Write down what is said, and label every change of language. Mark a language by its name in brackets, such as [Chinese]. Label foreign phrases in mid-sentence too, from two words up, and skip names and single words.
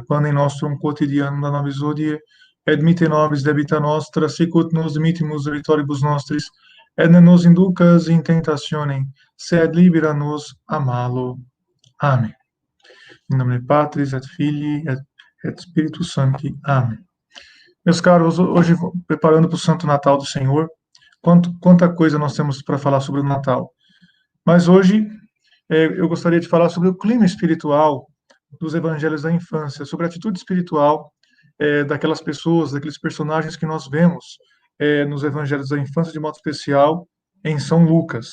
[Latin] Panem nostrum quotidianum da nobis hodie, et dimitte nobis debita nostra, sicut nos dimittimus debitoribus nostris, et ne nos inducas in tentationem, sed libera nos a malo. Amen. [Portuguese] Em nome [Latin] de Patris et Filii et Spiritus Sancti. [Portuguese] Amém. Meus caros, hoje preparando para o Santo Natal do Senhor, quanta coisa nós temos para falar sobre o Natal. Mas hoje eu gostaria de falar sobre o clima espiritual dos evangelhos da infância, sobre a atitude espiritual daquelas pessoas, daqueles personagens que nós vemos nos evangelhos da infância, de modo especial em São Lucas.